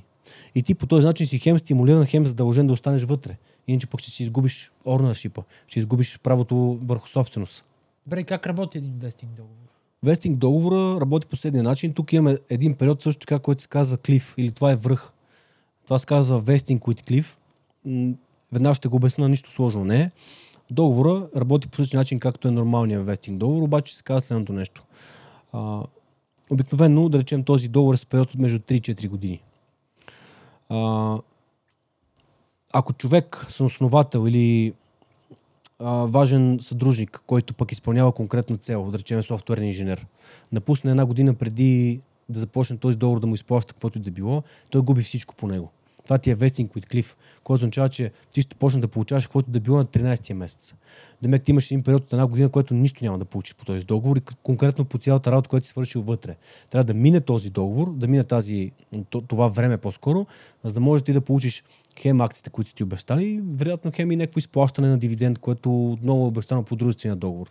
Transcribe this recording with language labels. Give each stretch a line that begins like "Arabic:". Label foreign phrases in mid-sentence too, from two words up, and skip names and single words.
Bulgarian: И ти по този начин си хем стимулиран, хем задължен да останеш вътре. Иначе пък ще си изгубиш ownership, ще изгубиш правото върху собственост. Добре, как работи един вестинг договор? Вестинг договора работи по следния начин. Тук имаме един период също така, който се казва клиф, или това е връх. Това се казва
English: vesting with cliff.
Bulgarian: Веднага ще го обясня, нищо сложно не е. Договора работи по същия начин, както е нормалният вестинг договор, обаче се казва следното нещо. Обикновено, да речем, този договор е с период от между 3 и 4 години. Ако човек, съосновател или важен съдружник, който пък изпълнява конкретна цел, да речем софтуерен инженер, напусне една година преди да започне този договор да му изплаща каквото и да било, той губи всичко по него. Това ти е
English: vesting with cliff,
Bulgarian: което означава, че ти ще почне да получаваш каквото да било на 13-тия месец. Демек ти имаш един период от една година, който нищо няма да получиш по този договор и конкретно по цялата работа, която си свършил вътре. Трябва да мине този договор, да мине това време по-скоро, за да можеш ти да получиш хем акциите, които ти обещали, вероятно хем и някакво изплащане на дивиденд, което отново е обещано по дружествения договор.